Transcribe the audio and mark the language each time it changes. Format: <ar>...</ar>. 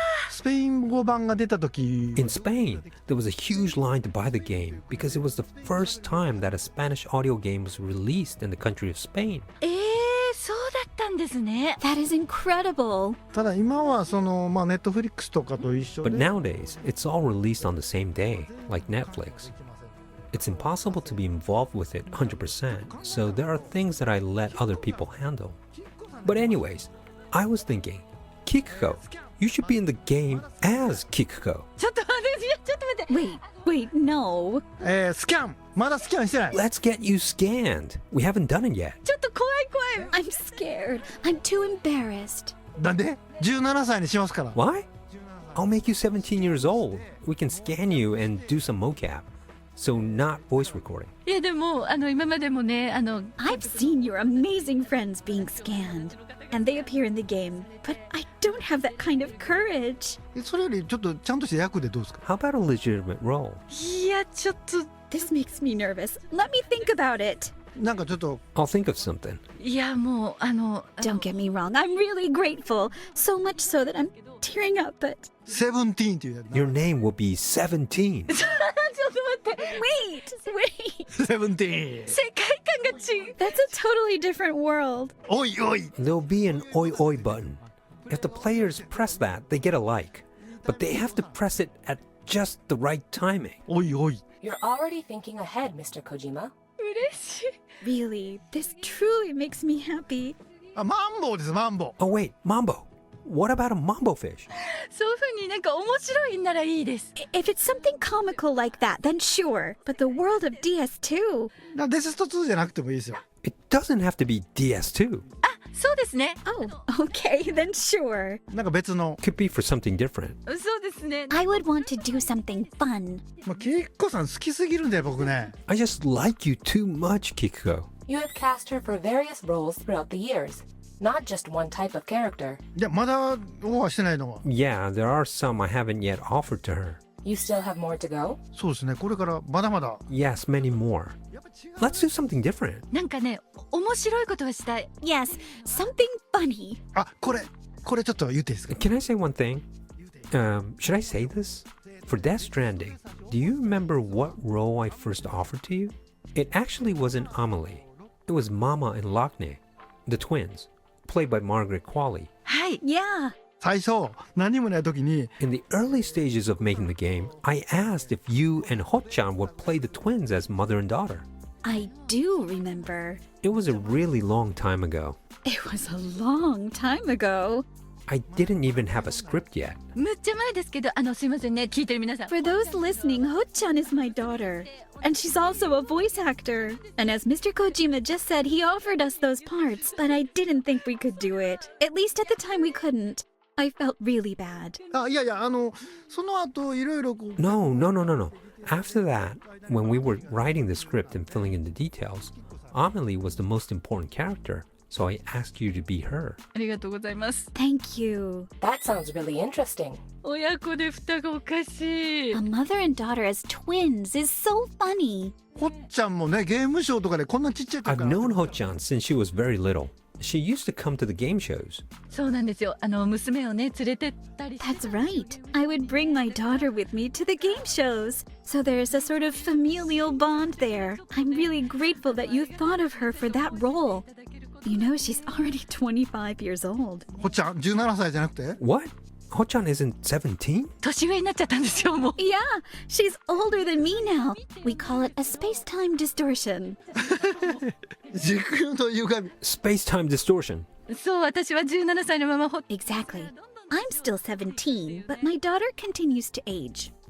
<ja>スペイン語版が出た時</ja> <en>In Spain, there was a huge line to buy the game because it was the first time that a Spanish audio game was released in the country of Spain.</en> <ja>そうだったんですね。</ja> <en>That is incredible.</en> <ja>ただ今はその、まあ、ネットフリックスとかと一緒</ja> <en>But</en> <ja>で</ja> <en>nowadays, it's all released on the same day, like Netflix. It's impossible to be involved with it 100%, so there are things that I let other people handle. But anyways, I was thinking, Kikuko, you should be in the game as Kikuko.</en> <ja>ちょっと待って。</ja> <en>Wait, no.</en> <ja>スキャンまだスキャンしてない</ja> <en>Let's get you scanned. We haven't done it yet.</en> <ja>ちょっと怖い。</ja> <en>I'm scared. I'm too embarrassed.</en> <ja>なんで17歳にしますから</ja> <en>Why? I'll make you 17 years old. We can scan you and do some mocap. So not voice recording.</en> <ja>いやでも今までもね</ja> <en>I've seen your amazing friends being scanned, and they appear in the game, but I don't have that kind of courage.</en> <ja>それよりちょっとちゃんとした役でどうですか</ja> <en>How about a legitimate role?</en> <ja>いやちょっと</ja> <en>This makes me nervous. Let me think about it.</en> <ja>なんかちょっと</ja> <en>I'll think of something.</en> <ja>いやもう</ja> <en>Don't get me wrong. I'm really grateful. So much so that I'm tearing up, but</en> <ja>17っていうやつ</ja> <en>Your name will be 17.</en> <ja>ちょっと待って。</ja> <en>Wait.</en> <ja>17 世界観が違う。</ja> <en>That's a totally different world.</en> <ja>おいおい</ja> <en>There'll be an oi oi button. If the players press that, they get a like. But they have to press it at just the right timing.</en> <ja>おいおい</ja> <en>You're already thinking ahead, Mr. Kojima.</en> <ja>嬉しい。</ja> <en>Really, this truly makes me happy.</en> <ja>あマンボウですマンボウ</ja> <en>Oh wait, Mambo. What about a Mambo fish?</en> <ja>そういう風になんか面白いんならいいです。</ja> <en>If it's something comical like that, then sure. But the world of DS2.</en> <ja>デススト2じゃなくてもいいですよ</ja> <en>It doesn't have to be DS2.</en> <ja>そうですね。</ja> <en>Oh, okay, then sure.</en> <ja>なんか別の</ja> <en>Could be for something different.</en> <ja>そうですね。</ja> <en>I would want to do something fun.</en> <ja>まあ、キッコさん好きすぎるんだよ僕ね</ja> <en>I just like you too much, Kikuko. You have cast her for various roles throughout the years, not just one type of character.</en> <ja>いやまだオファーしてないのは</ja> <en>Yeah, there are some I haven't yet offered to her. You still have more to go?</en> <ja>そうですねこれからまだまだ</ja> <en>Yes, many more. Let's do something different.</en> <ja>なんかね、面白いことをしたい。</ja> <en>Yes, something funny.</en> <ja>あこれちょっと言っていいですか</ja> <en>Can I say one thing? Should I say this? For Death Stranding, do you remember what role I first offered to you? It actually wasn't Amelie. It was Mama and Lockney, the twins, played by Margaret Qualley.</en> <ja>はい。</ja> <en>Yeah.</en> <ja>最初何もない時に</ja> <en>In the early stages of making the game, I asked if you and Hotchan would play the twins as mother and daughter. I do remember. It was a really long time ago. It was a long time ago. I didn't even have a script yet.</en> <ja>むっちゃ前ですけど、すいませんね、聞いてる皆さん。</ja> <en>For those listening, Ho-chan is my daughter. And she's also a voice actor. And as Mr. Kojima just said, he offered us those parts, but I didn't think we could do it. At least at the time we couldn't. I felt really bad.</en> <ja>あいやその後いろいろこう</ja> <en>No. After that, when we were writing the script and filling in the details, Amelie was the most important character, so I asked you to be her.</en> <ja>ありがとうございます。</ja> <en>Thank you. That sounds really interesting.</en> <ja>親子で双子おかしい。</ja> <en>A mother and daughter as twins is so funny.</en> <ja>ほっちゃんもねゲームショーとかでこんなちっちゃい時</ja> <en>I've</en> <ja>から</ja> <en>known Ho-chan since she was very little. She used to come to the game shows.</en> <ja>そうなんですよ。娘をね連れてったり。</ja> <en>That's right. I would bring my daughter with me to the game shows. So there's a sort of familial bond there. I'm really grateful that you thought of her for that role. You know, she's already 25 years old.</en> <ja>ほっちゃん17歳じゃなくて</ja> <en>What? Ho-chan isn't 17?</en> <ja>年上になっちゃったんですよもう。</ja> <en>Yeah, she's older than me now. We call it a space-time distortion.</en> <ja>時空の歪み</ja> <en>Space-time distortion.</en> <ja>そう私は17歳のまま</ja> <en>Exactly. I'm still 17, but my daughter continues to age.</en>